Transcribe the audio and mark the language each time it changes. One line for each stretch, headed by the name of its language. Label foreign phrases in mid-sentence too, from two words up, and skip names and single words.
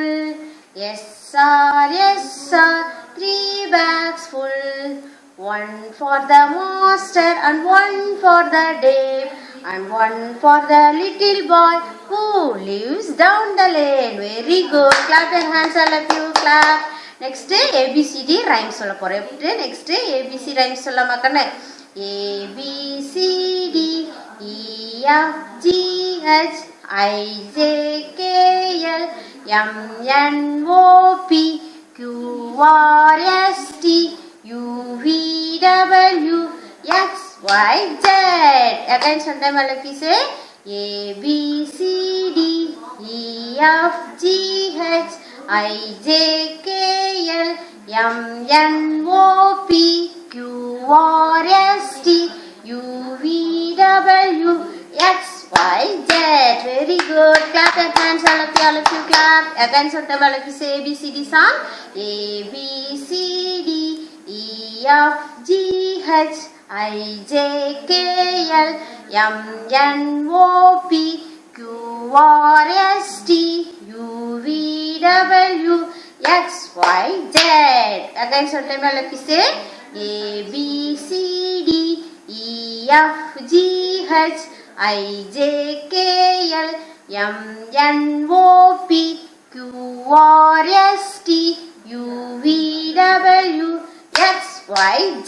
English: Yes sir, 3 bags full. One for the master and one for the Dave, and one for the little boy who lives down the lane. Very good. Clap your hands all of you. Clap. Next ABCD rhymes
Tamil: சொல்ல போறேன்.
English: Next ABC rhymes
Tamil: சொல்லலாமா கண்ணே?
English: ABCD EFGH IJKL MNOP QRST UVW XYZ. Again sometime all of you say ABCD EFGH IJKL MNOP QRST UVW XYZ. Very good. Clap your hands all of you, clap. Again sometime all of you say ABCD song. ABCD EFGH IJKL MNOP QRST UVW XYZ. Again sometime all of you say ABCD EFGH IJKL MNOP QRST UVW XYZ.